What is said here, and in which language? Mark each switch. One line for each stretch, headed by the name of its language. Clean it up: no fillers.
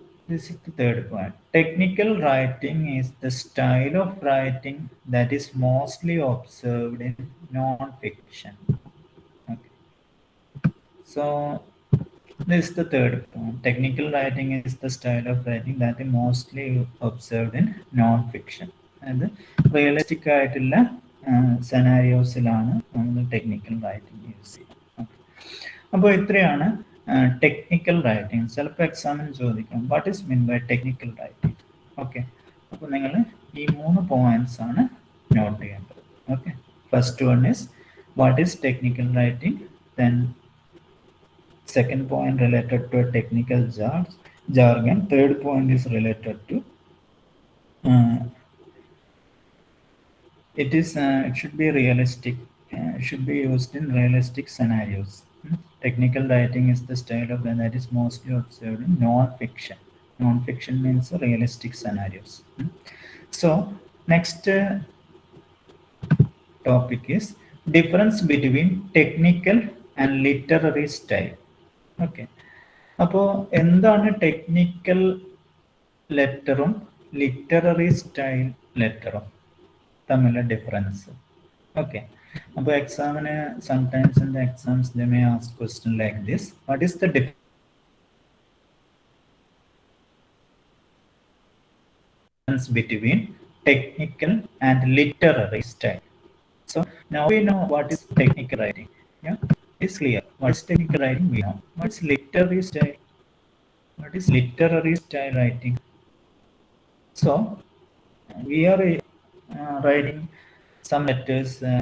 English: This is the third point. Technical writing is the style of writing that is mostly observed in non-fiction. Okay. So, this is the third point. Technical writing is the style of writing that is mostly observed in non-fiction.
Malayalam: And realistic ആയിട്ടുള്ള സെനാരിയോസിലാണ് നമ്മൾ technical writing use ചെയ്യുക. അപ്പോൾ ഇത്രയാണ് technical writing. ചിലപ്പോൾ എക്സാമിന് ചോദിക്കാം
English: What is mean by technical writing.
Malayalam: Okay, അപ്പോൾ നിങ്ങൾ ഈ 3 പോയിന്റ്സ് ആണ് നോട്ട് ചെയ്യേണ്ടത്.
English: Okay, first one is what is technical writing, then second point related to a technical jargon, third point is related to it should be realistic, should be used in realistic scenarios. Technical writing is the style of that is mostly observed in non-fiction. Non-fiction means realistic scenarios. So next topic is difference between technical and literary style.
Malayalam: Okay, അപ്പോൾ എന്താണ് technical ലെറ്ററും literary style ലെറ്ററും തമ്മിലുള്ള difference?
English: okay,
Malayalam: അപ്പോൾ എക്സാമിന്
English: Sometimes in the exams they may ask question like this, what is the difference between technical and literary style? So now we know what is technical writing. Yeah, it's clear. What is technical writing? We know. What is literary style? What is literary style writing? So we are writing some letters.